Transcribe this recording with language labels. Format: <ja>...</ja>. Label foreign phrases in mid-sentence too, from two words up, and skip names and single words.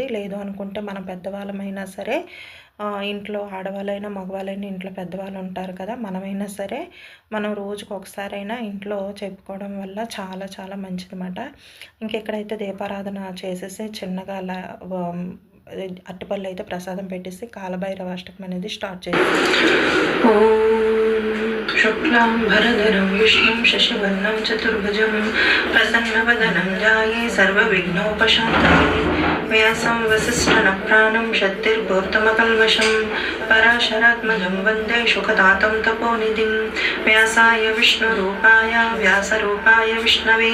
<te>లేదు అనుకుంటే మనం పెద్దవాళ్ళమైనా సరే, ఇంట్లో ఆడవాళ్ళైనా మగవాళ్ళైనా ఇంట్లో పెద్దవాళ్ళు ఉంటారు కదా, మనమైనా సరే మనం రోజుకు ఒకసారైనా ఇంట్లో చెప్పుకోవడం వల్ల చాలా చాలా మంచిదన్నమాట. ఇంకెక్కడైతే దీపారాధన చేసేసి చిన్నగా అలా అరటిపళ్ళు అయితే ప్రసాదం పెట్టేసి కాలభైరవ అష్టకం అనేది స్టార్ట్ చేయాలి.</te> <sa>शुक्लां भरधरं विष्णुं शशिवर्णं चतुर्भुजं प्रसन्नवदनं ध्याये सर्वविघ्नोपशान्तये व्यासं वसिष्ठनप्राणं शक्तिर्भूतमकल्मषं पराशरात्मजं वन्दे शुकदातं तपोनिधिं व्यासाय विष्णुरूपाय व्यासरूपाय विष्णवे</sa>